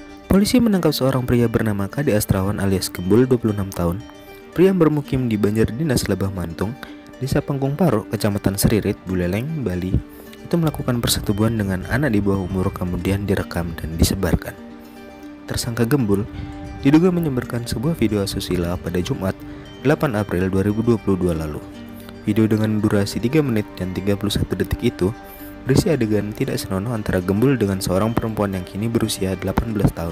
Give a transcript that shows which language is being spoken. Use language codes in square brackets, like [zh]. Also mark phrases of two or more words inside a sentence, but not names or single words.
[id] Polisi menangkap seorang pria bernama Kade Astrawan alias Gembul 26 tahun. Pria yang bermukim di Banjar Dinas Lebah Mantung, Desa Pangkung Paro, Kecamatan Seririt, Buleleng, Bali, itu melakukan persetubuhan dengan anak di bawah umur kemudian direkam dan disebarkan. Tersangka Gembul diduga menyebarkan sebuah video asusila pada Jumat 8 April 2022 lalu. Video dengan durasi 3 menit dan 31 detik itu berisi adegan tidak senonoh antara Gembul dengan seorang perempuan yang kini berusia 18 tahun.